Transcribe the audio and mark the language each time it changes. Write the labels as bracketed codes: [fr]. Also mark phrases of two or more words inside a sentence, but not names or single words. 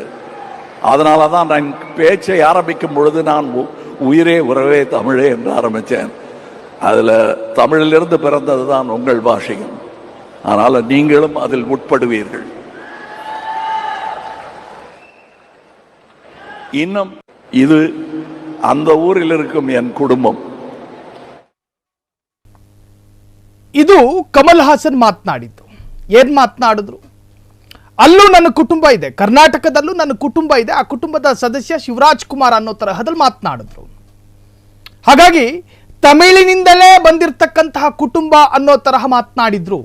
[ta] அதனால தான் நான் பேச்சை ஆரம்பிக்கும் பொழுது நான் உயிரே உறவே தமிழே என்று ஆரம்பித்தேன். அதில் தமிழிலிருந்து பிறந்தது தான் உங்கள் பாஷையும், அதனால் நீங்களும் அதில் உட்படுவீர்கள். இன்னும் இது அந்த ஊரில் இருக்கும் என் குடும்பம். [kn] ಇದು ಕಮಲ್ ಹಾಸನ್ ಮಾತನಾಡಿದ್ದು. ಏನ್ ಮಾತನಾಡಿದ್ರು? ಅಲ್ಲೂ ನನ್ನ ಕುಟುಂಬ ಇದೆ, ಕರ್ನಾಟಕದಲ್ಲೂ ನನ್ನ ಕುಟುಂಬ ಇದೆ, ಆ ಕುಟುಂಬದ ಸದಸ್ಯ ಶಿವರಾಜ್ ಕುಮಾರ್ ಅನ್ನೋ ತರಹದಲ್ಲಿ ಮಾತನಾಡಿದ್ರು. ಹಾಗಾಗಿ ತಮಿಳಿನಿಂದಲೇ ಬಂದಿರತಕ್ಕಂತಹ ಕುಟುಂಬ ಅನ್ನೋ ತರಹ ಮಾತನಾಡಿದ್ರು.